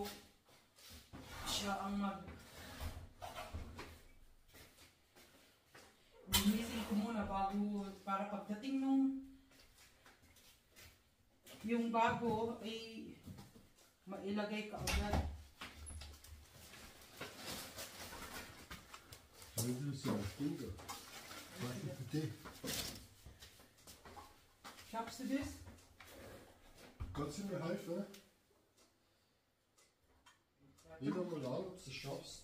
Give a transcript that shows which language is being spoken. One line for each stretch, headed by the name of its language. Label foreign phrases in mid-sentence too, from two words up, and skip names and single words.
Filipino: Siya ang linisin ko muna bago, para pagdating nung yung bago, ay mailagay ka agad.
German: Schaffst du das? Kannst du mir helfen? Wieder mal an, ob du es schaffst.